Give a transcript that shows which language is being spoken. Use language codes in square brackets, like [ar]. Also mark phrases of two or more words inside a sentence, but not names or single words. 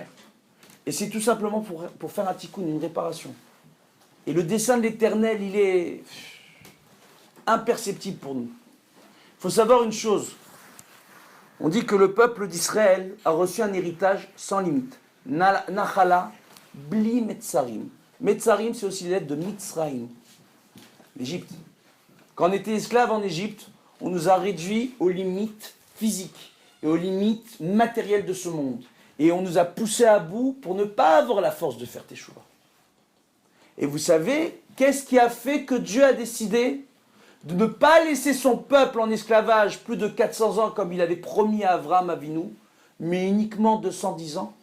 [fr] Et c'est tout simplement pour faire un tikkun, une réparation. Et le dessein de l'Éternel, il est imperceptible pour nous. Il faut savoir une chose. On dit que le peuple d'Israël a reçu un héritage sans limite. [he] נחלה, בלי מצרים. [fr] Metzarim, c'est aussi l'aide de Mitzraïm, l'Égypte. Quand on était esclave en Égypte, on nous a réduits aux limites physiques et aux limites matérielles de ce monde. Et on nous a poussés à bout pour ne pas avoir la force de faire teshuva. Et vous savez, qu'est-ce qui a fait que Dieu a décidé de ne pas laisser son peuple en esclavage plus de 400 ans comme il avait promis à Abraham Avinu, mais uniquement 210 ans?